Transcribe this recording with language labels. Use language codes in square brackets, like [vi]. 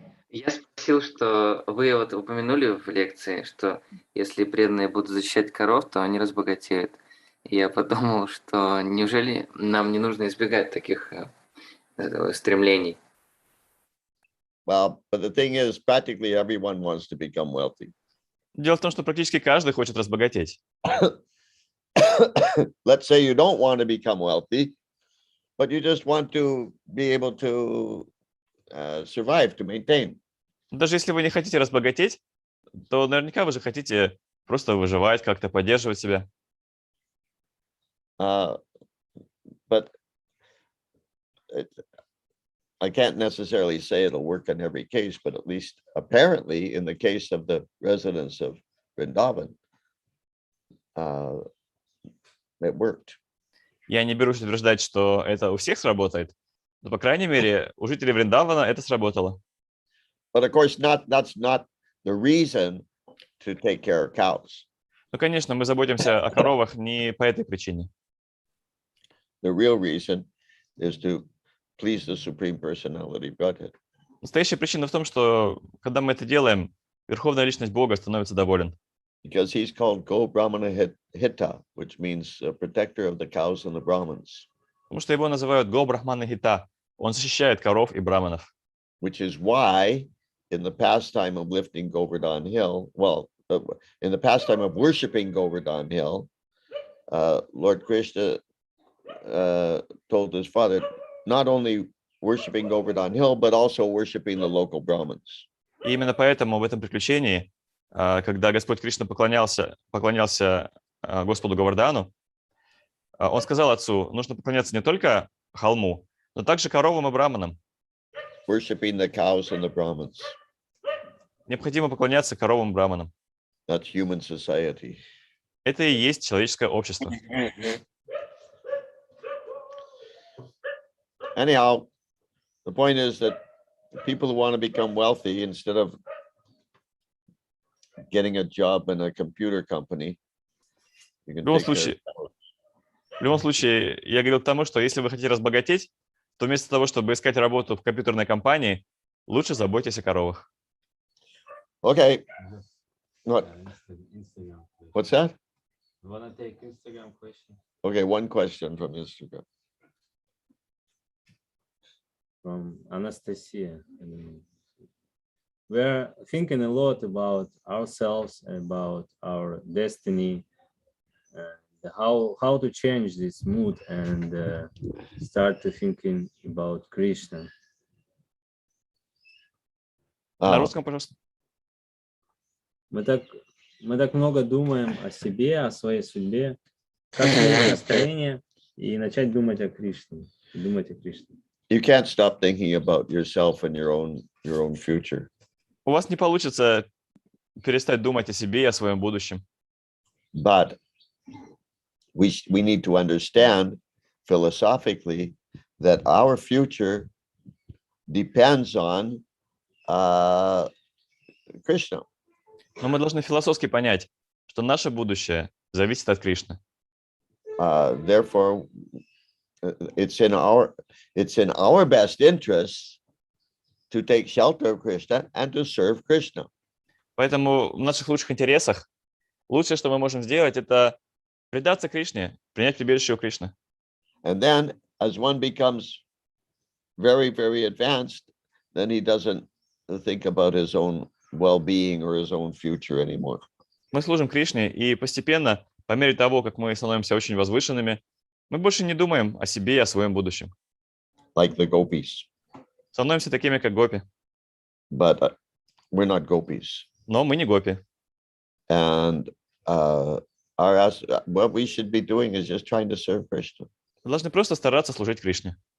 [ru] Я спросил, что вы вот упомянули в лекции, что если преданные будут защищать коров, то они разбогатеют. И я подумал, что неужели нам не нужно избегать таких стремлений? [en] Well, but the thing is, practically everyone wants to become wealthy. [ru] Дело в том, что практически каждый хочет разбогатеть. [en] Let's say you don't want to become wealthy, but you just want to be able to survive, to maintain. [ru] Даже если вы не хотите разбогатеть, то наверняка вы же хотите просто выживать, как-то поддерживать себя. [en] But I can't necessarily say it'll work in every case, but at least apparently in the case of the residents of Vrindavan, it worked. [ru] Я не берусь утверждать, что это у всех сработает, но, по крайней мере, у жителей Вриндавана это сработало. [en] But of course, that's not the reason to take care of cows. [ru] Ну, конечно, мы заботимся о коровах не по этой причине. [en] The real reason is to please the Supreme Personality of Godhead. [ru] Настоящая причина в том, что когда мы это делаем, Верховная Личность Бога становится доволен. [en] Because he's called Go Brahmana Hita, which means protector of the cows and the Brahmins. [ru] Потому что его называют Го Брахмана Хита. Он защищает коров и браманов. [en] Which is why, in the pastime of lifting Govardhan Hill, in the pastime of worshiping Govardhan Hill, Lord Krishna told his father, not only worshiping Govardhan Hill, but also worshiping the local Brahmins. [ru] И именно поэтому в этом приключении, когда Господь Кришна поклонялся Господу Говардану, он сказал отцу, нужно поклоняться не только холму, но также коровам и браманам. [en] Worshiping the cows and the Brahmins. [ru] Необходимо поклоняться коровам и браманам. [en] That's human society. [ru] Это и есть человеческое общество. [en] Anyhow, the point is that people who want to become wealthy, instead of getting a job in a computer company, you can take care of [ru] В любом случае, я говорил к тому, что если вы хотите разбогатеть, то вместо того, чтобы искать работу в компьютерной компании, лучше заботьтесь о коровах. [en] Okay. What? What's that? Wanna take Instagram question Okay, one question from Instagram. from Anastasia. we're thinking a lot about ourselves, about our destiny, how to change this mood and start to thinking about Krishna. [ru] На Uh, русском, пожалуйста. Мы так много думаем о себе, о своей судьбе. Как сменить настроение и начать думать о Кришне, думать о Кришне. [en] you can't stop thinking about yourself and your own future. [ru] У вас не получится перестать думать о себе и о своем будущем. [en] But we need to understand philosophically that our future depends on Krishna. [ru] Но мы должны философски понять, что наше будущее зависит от Кришны. [en] Therefore, it's in our best interest to take shelter of Krishna and to serve Krishna. [ru] Поэтому в наших лучших интересах лучшее, что мы можем сделать, это предаться Кришне, принять прибежище у Кришны. [en] And then, as one becomes very, very advanced, then he doesn't think about his own well-being or his own future anymore. [ru] Мы служим Кришне, и постепенно, по мере того, как мы становимся очень возвышенными, мы больше не думаем о себе и о своем будущем. [en] Like the gopis. [ru] Становимся такими, как гопи. [en] But we're not gopis. [ru] Но мы не гопи. [en] And what we should be doing is just trying to serve Krishna. [ru] Мы должны просто стараться служить Кришне.